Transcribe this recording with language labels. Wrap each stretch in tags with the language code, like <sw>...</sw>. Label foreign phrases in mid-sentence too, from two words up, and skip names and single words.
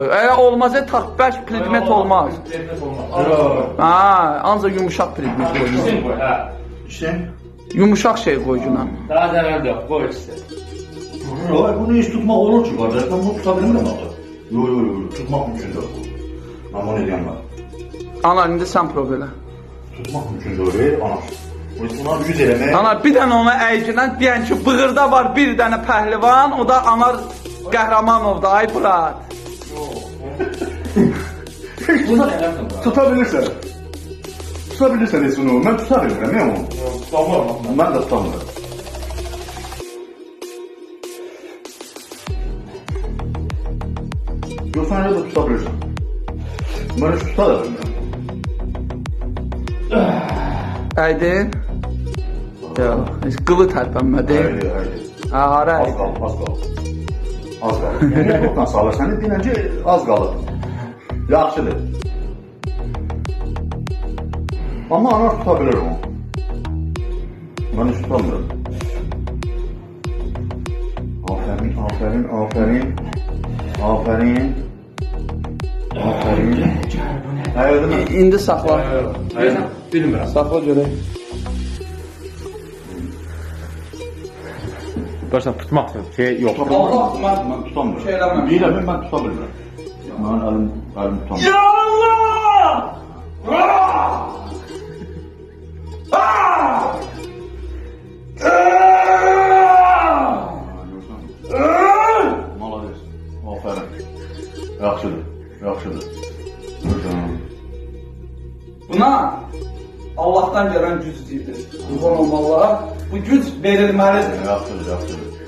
<az>Olmaz, bərk predmet olmaz. Predmet olmaz. Ancaq yumuşaq predmet qoyucunan.</az> <tr>İsim koy, hə. İşte.</tr> <az>Yumuşaq şey qoyucunan. Daha zərər yox, qoy işte.</az> <tr>Bunu hiç tutmak olur ki kardeş. Ben bunu tutabilirim ama. Yok. Tutmak mümkün değil. Ama ne diyeyim ben?</tr> <az>Ana, indi sən prov elə.</az> <tr>Tutmak mümkün değil. Ana. Buna</tr> <az>yüz eləmək. Ana, bir dənə ona əyginən deyən ki, bığırda var bir dənə pəhlivan, o da Anar Qəhrəmanov'da, ay brat. Bunu eləmsən bura.</az> <tr>Tutabilirsen. Tutabilirsen Esun'u. Ben tutabilirim ya onu. Tutamıyorum. Ben de tutamıyorum. Yoksa öyle de tutabilirsin. Ben hiç tutabilirim.</tr> <az>Əydin? Yox, heç qılı tərpənmədi. Haydi. Hara Az əydi? qalıb, az qalıb. Az qalıb. Yəni yoxdan salır səni, dinləncə az qalıb. Yaxşıdır. Amma anar</az> <tr>tutabilir onu. Ben hiç tutamıyorum. Aferin. Hayır değil mi?</tr> <az>İndi saxla. Bilmirəm. Saxla görək. Görsən tutmaq şey yox. Allah,</az> <tr>Ben tutamıyorum.</tr> <az>Şey eləməm. Deyirəm,</az> <tr>ben tutabilirim. Ben elim tutamıyorum. Ya Allah!</tr> <az>Malades. Aferin. Yaxşıdır. Buna Allah'tan gələn güc deyilir. Qurban olmalılar. Bu güc verilməlidir. Yaxşıdır.</az>